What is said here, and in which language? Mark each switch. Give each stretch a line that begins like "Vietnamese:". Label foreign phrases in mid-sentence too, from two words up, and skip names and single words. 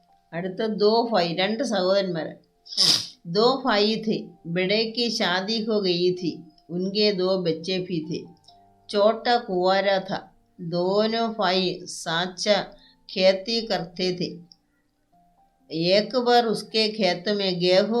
Hindi: അടുത്ത दो भाई
Malayalam: രണ്ട് സഹോദരന്മാർ
Hindi: दो भाई थे बड़े की शादी हो गई थी उनके दो बच्चे भी थे छोटा कुंवारा था दोनों भाई साचा खेती करते थे एक बार उसके खेत में गेहूं